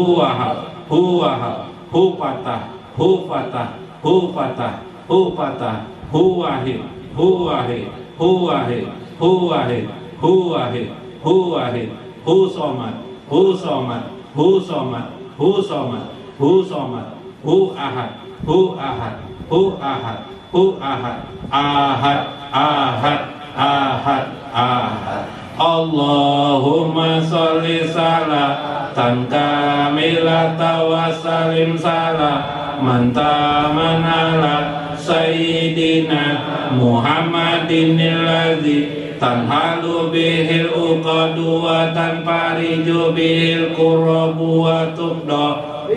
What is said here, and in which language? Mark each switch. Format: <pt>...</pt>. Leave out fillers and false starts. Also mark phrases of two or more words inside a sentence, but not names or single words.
<ar>وهاب هو وهاب هو فتاح هو فتاح هو فتاح هو فتاح هو واحد هو واحد هو واحد هو واحد هو واحد هو واحد هو صمد هو صمد هو صمد هو صمد هو صمد هو أحد هو أحد هو أحد هو أحد أحد أحد أحد أحد. اللهم صل صلاة كاملة و سلم سلاما تاما على سيدنا محمد الذي تنحل به العقد و تنفرج به الكرب و تبدى</ar>